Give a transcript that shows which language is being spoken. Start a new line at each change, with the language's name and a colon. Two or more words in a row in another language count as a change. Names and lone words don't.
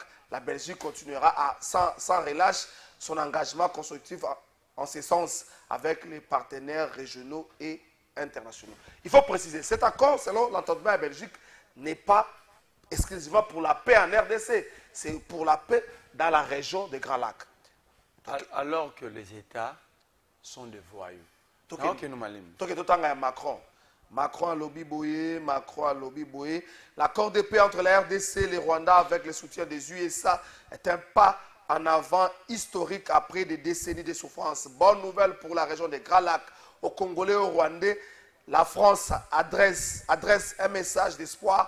French: La Belgique continuera sans relâche son engagement constructif en ce sens avec les partenaires régionaux et internationaux. Il faut préciser, cet accord, selon l'entendement à Belgique, n'est pas exclusivement pour la paix en RDC, c'est pour la paix dans la région des Grands Lacs. Alors que les États sont des voyous.
Lingala: Toke totanga ya Macron. Macron a lobby boyé, Macron a lobby boyé.
French: L'accord de paix entre la RDC et le Rwanda avec le soutien des USA est un pas en avant historique après des décennies de souffrance. Bonne nouvelle pour la région des Grands Lacs. Aux Congolais et aux Rwandais, la France adresse un message d'espoir.